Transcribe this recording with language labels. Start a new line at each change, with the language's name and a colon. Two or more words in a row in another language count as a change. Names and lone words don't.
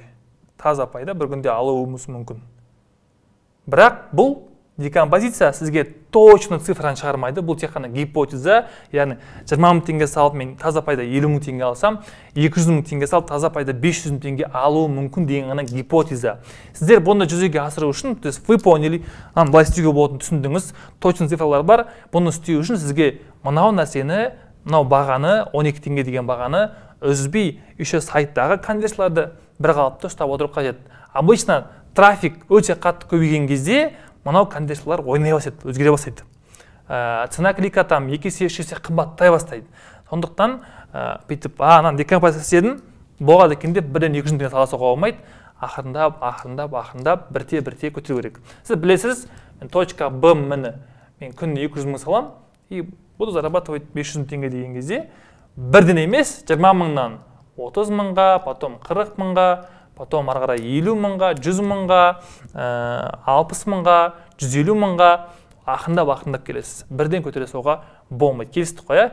Kazakh: Таза пайда бір күнде алуымыз мүмкін. Бірақ бұл декомпозиция сізге точно цифраны шығармайды. Бұл тек қана гипотеза, яғни 20 мың теңге салып мен таза пайда 50 мың теңге алсам, 200 мың теңге салып таза пайда 500 мың теңге алуы мүмкін деген ғана гипотеза. Сіздер бұны жүзеге асыру үшін,
Russian: то есть вы поняли,
Kazakh: былай істеуге болатынын түсіндіңіз, точно цифрлар бар. Бұны істеу үшін сізге мынау нәрсені, мынау бағаны, 12 теңге деген бағаны үзбей еще сайттағы конверсияларды бір қалыпты ұстап отыру қажет.
Russian: Обычно трафик
Kazakh: өте қатты көбейген кезде мынау конверсиялар ойнай бастайды, өзгере бастайды.
Russian: Цена клика там
Kazakh: 2 есе 3 есе қымбаттай бастайды. Сондықтан бүйтіп, анан декомпозиция істедім, болады екен деп бірден 200 теңге сала соға болмайды. Ақырындап, бірте көтеру керек. Сіз білесіз, мен точка Б міні мен күніне 200 мың салам,
Russian: и буду зарабатывать
Kazakh: 500 мың теңге деген кезде бірден емес, 20 мыңнан 30 мыңға, потом 40 мыңға, потом ары қарай 50 мыңға, 100 мыңға, 60 мыңға, 150 мыңға ақырындап келесіз. Бірден көтере соға болмайды. Келістік қоя.